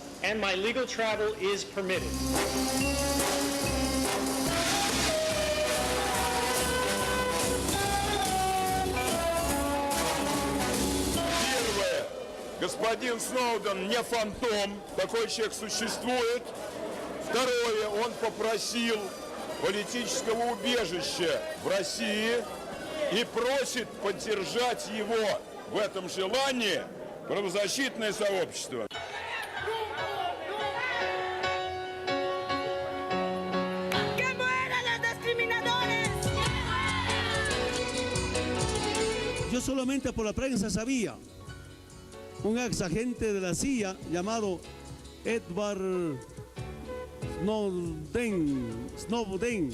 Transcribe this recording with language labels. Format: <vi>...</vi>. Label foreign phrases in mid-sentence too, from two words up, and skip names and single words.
<en>and my legal travel is permitted.</en> <ru>Первое. Господин Сноуден не фантом, такой человек существует. Второе, он попросил политического убежища в России и просит поддержать его в этом желании правозащитное сообщество.</ru> <es>Yo solamente por la prensa sabía un ex agente de la CIA llamado Edward Snowden.</es>